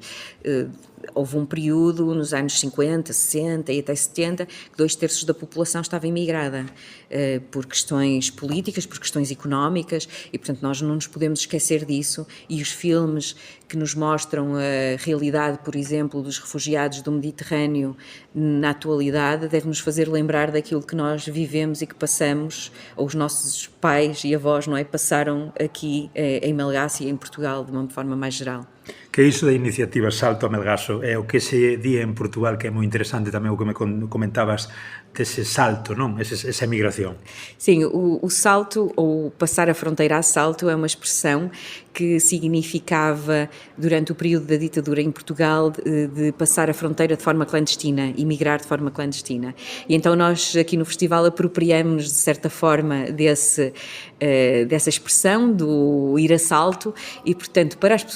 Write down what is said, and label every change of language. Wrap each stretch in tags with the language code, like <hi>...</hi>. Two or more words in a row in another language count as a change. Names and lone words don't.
<pt>Houve um período nos anos 50, 60 e até 70 que 2/3 da população estava imigrada por questões políticas, por questões económicas, e portanto nós não nos podemos esquecer disso, e os filmes que nos mostram a realidade, por exemplo, dos refugiados do Mediterrâneo na atualidade devem nos fazer lembrar daquilo que nós vivemos e que passamos, ou os nossos pais e avós, não é, passaram aqui em Melgaço e em Portugal de uma forma mais geral.</pt> <gl>Que iso da iniciativa Salto a Melgaço é o que se di en Portugal, que é moi interesante tamén o que me comentabas dese salto, non? Esa migración.</gl> <pt>Sim, o salto, ou passar a fronteira a salto, é uma expressão que significava, durante o período da ditadura em Portugal, de passar a fronteira de forma clandestina, emigrar de forma clandestina. E então nós aqui no festival apropriamos-nos de certa forma dessa expressão, do ir a salto, e portanto para as</pt>